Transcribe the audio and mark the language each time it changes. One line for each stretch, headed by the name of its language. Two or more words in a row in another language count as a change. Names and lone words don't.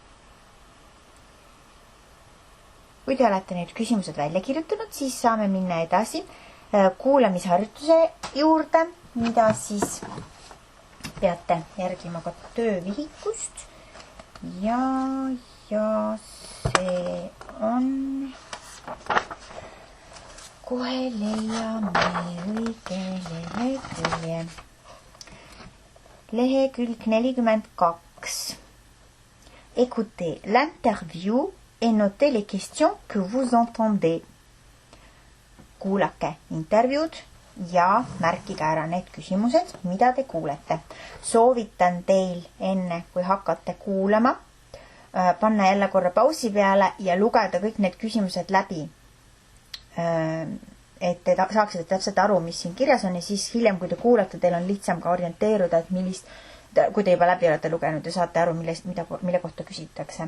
Estonian: Kui te olete need küsimused välja kirjutanud, siis saame minna edasi kuulamisharjutuse juurde, mida siis peate järgima ka töövihikust ja see on kohe leiame õige lehekülje. Lehekülg 42.
French: Écoutez l'interview et notez les questions que vous entendez.
Estonian: Kuulake intervjuud ja märkige ära need küsimused, mida te kuulete. Soovitan teil enne, kui hakkate kuulama, panna jälle korra pausi peale ja lugeda kõik need küsimused läbi. Et te saaksite täpselt aru, mis siin kirjas on ja siis hiljem, kui te kuulate, teil on lihtsam ka orienteeruda, et kui te juba läbi olete lugenud ja saate aru, mille kohta küsitakse.